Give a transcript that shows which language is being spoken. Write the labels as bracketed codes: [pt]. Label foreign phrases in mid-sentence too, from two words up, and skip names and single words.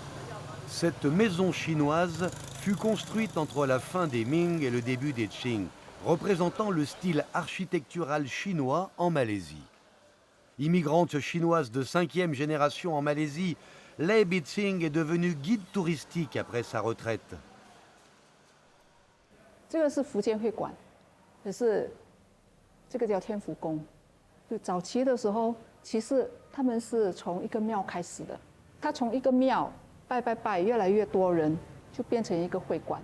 [fr] Cette maison chinoise fut construite entre la fin des Ming et le début des Qing. représentant le style architectural chinois en Malaisie. Immigrante chinoise de 5e génération en Malaisie, Lei Bitsing est devenue guide touristique après sa retraite. [zh] 这个是福建会馆，可是这个叫天福宫。就早期的时候，其实他们是从一个庙开始的，他从一个庙拜，越来越多人，就变成一个会馆。